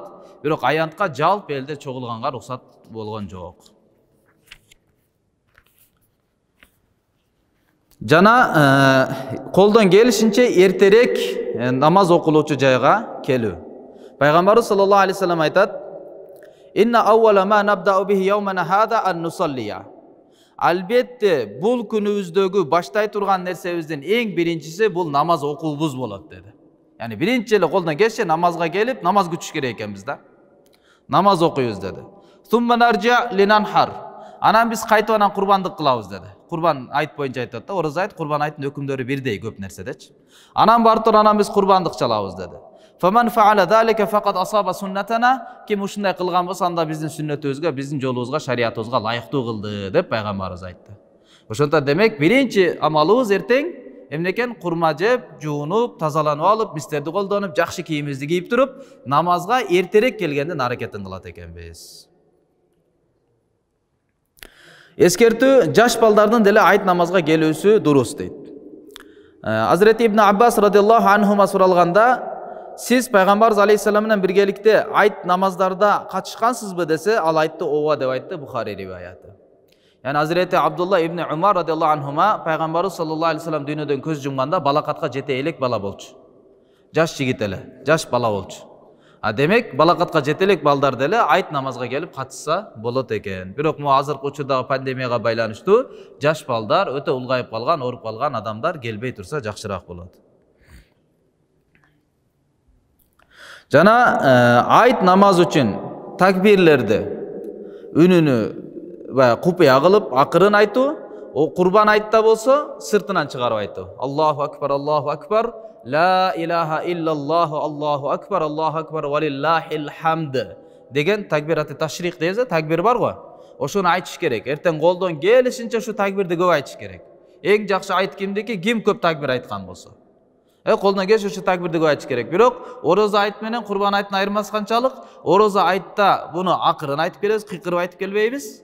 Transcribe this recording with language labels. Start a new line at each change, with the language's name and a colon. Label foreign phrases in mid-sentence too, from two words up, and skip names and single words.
Kyrgyz: Бирок аянтка жалпы элде чогулганга уруксат болгон жок. Жана колдон келишинче эртерээк намаз окулуучу жайга келүү. Пайгамбарыбыз
Arabic: صلى الله عليه وسلم
Kyrgyz: айтат:
Arabic: "إن أول ما نبدأ به يومنا هذا أن نصلي."
Kyrgyz: Албетте бул күнүбүздөгү баштай турган нерсебиздин эң биринчиси бул намаз окуубуз болот деди. Яни биринчи эле колдон келиши намазга келип, намаз күтүш керек экенбиз да. Намаз окуйбуз деди. Сумма наржа линанхар. Анан биз кайтып анан курбандык кылабыз деди. Курбан айт боюнча айтат да, ораза айт, курбан айттын өкүмдөрү бирдей көп нерседечи. Анан барып туруп анан биз курбандык чалабыз деди.
Arabic: فمن فعل ذلك فقد أصاب سنتنا.
Kyrgyz: Ким ушундай кылган болсо, анда биздин сүннөтүбүзгө, биздин жолубузга, шариятыбызга ылайыктуу кылды деп пайгамбарыбыз айтты. Ошондо демек биринчи амалыбыз эртең эмне экен? Курма жеп, жуунуп, тазаланып алып, мистерди колдонуп, жакшы кийимибизди кийип туруп, намазга эртерээк келгендин аракетин кылат экенбиз. Эскертүү, жаш балдардын деле айт намазга келүүсү дурус дейт. Азирети Ибн Аббас
Arabic: رضي الله عنهما
Kyrgyz: суралганда, сиз пайгамбарыбыз алейхиссалам менен биргеликте айт намаздарда катышкансызбы десе, ал айтты ооба деп айтты, Бухари риваяты. Яни Азирети Абдулла ибн Умар
Arabic: رضي الله عنهما
Kyrgyz: пайгамбарыбыз
Arabic: صلى الله عليه وسلم
Kyrgyz: дүйнөдөн көз жумганда балакатка жете элек бала болчу. Жаш жигит эле, жаш бала болчу. Демек балакатка жете элек балдар деле айт намазга келип катышса болот экен. Бирок му азыркы учурдагы пандемияга байланыштуу жаш балдар, өтө улгайып калган, ооруп калган адамдар келбей турса жакшыраак болот. Жана айт намаз үчүн такбирлерди үнүнү купуя кылып акырын айтуу, курбан айтта болсо сыртынан чыгарып айтуу.
Arabic: الله أكبر، لا إله إلا الله، الله أكبر، ولله الحمد
Kyrgyz: деген такбираты ташрих дейбиз, такбир бар го. Ошону айтыш керек. Эртең колдон келишинче ушу такбирди көп айтыш керек. Эң жакшы айт кимдики? Ким көп такбир айткан болсо. Колдон келиш ушу такбирди көп айтыш керек. Бирок ораза айт менен курбан айттын айырмасы канчалык? Ораза айтта буну акырын айтып келебиз, кыйкырып айтып келбейбиз.